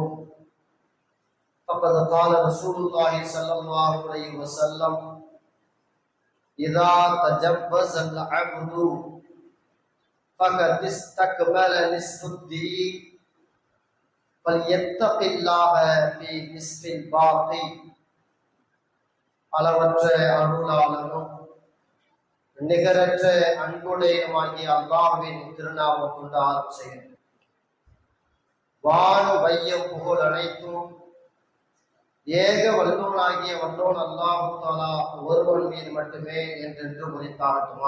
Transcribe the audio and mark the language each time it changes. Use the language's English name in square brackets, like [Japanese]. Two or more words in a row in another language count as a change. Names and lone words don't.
[Arabic] فقد قال رسول الله صلى الله عليه وسلم: إذا تجوز العبد فقد استكمل نصف الدين فليتق الله في نصف الباقي. [Tamil] அளவற்ற அருளாளனும் நிகரற்ற அன்புடையமாகிய அல்லாஹ்வின் திருநாமம் கொண்டு ஆரம்பம் செய்கிறேன். வான் வையம் புகழ் அனைத்தும் ஏக வல்லோனாகிய வல்லோன் [Arabic] الله تعالى [Tamil] ஒருவன் மீது மட்டுமே என்றென்று உரைத்தாகட்டுமா.